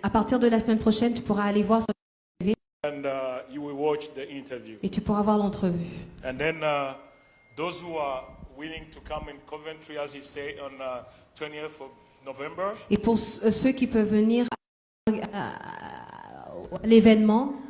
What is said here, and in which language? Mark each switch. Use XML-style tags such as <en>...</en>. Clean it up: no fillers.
<fr>à partir de la semaine prochaine, tu pourras aller voir</fr> <en>and you will watch the interview.</en> <fr>et tu pourras voir l'entrevue.</fr> <en>And then those who are willing to come in Coventry, as you say, on 20th of November,</en> <fr>Et pour ceux qui peuvent venir à l'événement,</fr>